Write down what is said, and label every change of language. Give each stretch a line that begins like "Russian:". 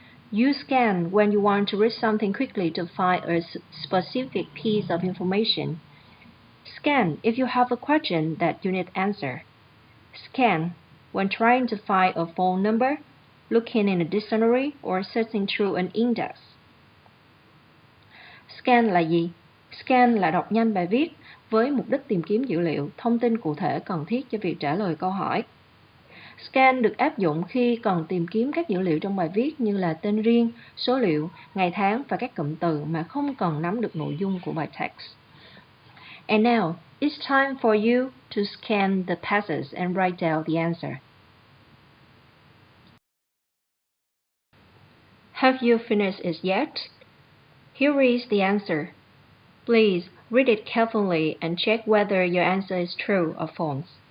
English: You scan when you want to read something quickly to find a specific piece of information. Scan if you have a question that you need answer. Scan when trying to find a phone number, looking in a dictionary, or searching through an index.
Vietnamese: Scan là gì? Scan là đọc nhanh bài viết với mục đích tìm kiếm dữ liệu, thông tin cụ thể cần thiết cho việc trả lời câu hỏi. Scan được áp dụng khi cần tìm kiếm các dữ liệu trong bài viết như là tên riêng, số liệu, ngày tháng và các cụm từ mà không cần nắm được nội dung của bài text.
English: And now, it's time for you to scan the passage and write down the answer. Have you finished it yet? Here is the answer. Please read it carefully and check whether your answer is true or false.